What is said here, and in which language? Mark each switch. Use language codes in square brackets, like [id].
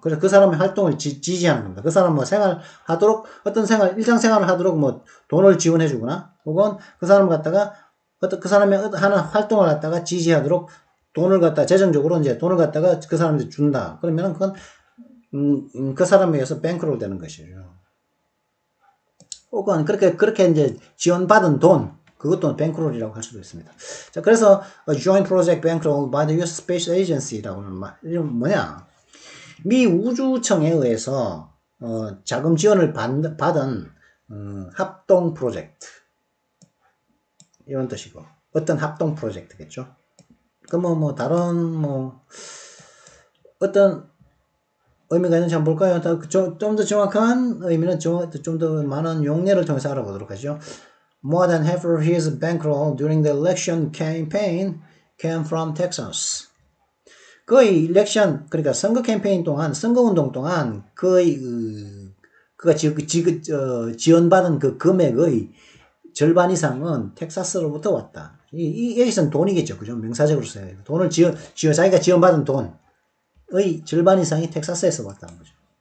[ko] 그래서 그 사람의 활동을 지지하는 겁니다. 그 사람 뭐 생활하도록, 일상생활을 하도록 뭐 돈을 지원해 주거나, 혹은 그 사람을 갖다가, 그 사람의 하는 활동을 갖다가 지지하도록 돈을 갖다가, 재정적으로 이제 돈을 갖다가 그 사람한테 준다. 그러면은 그건, 그 사람에 의해서 뱅크롤 되는 것이죠. 혹은 그렇게 이제 지원받은 돈, 그것도 뱅크롤이라고 할 수도 있습니다. 자, 그래서 [en] Joint Project Bankroll by the U.S. Space Agency [ko] 라고 하는 말, 이건 뭐냐? 미 우주청에 의해서 자금 지원을 받은 합동 프로젝트 이런 뜻이고 어떤 합동 프로젝트겠죠. 그 다른 어떤 의미가 있는지 한번 볼까요? 좀 더 정확한 의미는 좀 더 많은 용례를 통해서 알아보도록 하죠. [en] More than half of his bankroll during the election campaign came from Texas. [ko] 거의 그러니까 선거 캠페인 동안, 선거운동 동안 거의 그가 지원받은 그 금액의 절반 이상은 텍사스로부터 왔다. 여기서는 돈이겠죠. 그죠? 명사적으로 써야 돼요. 돈을 자기가 지원받은 돈의 절반 이상이 텍사스에서 왔다는 거죠.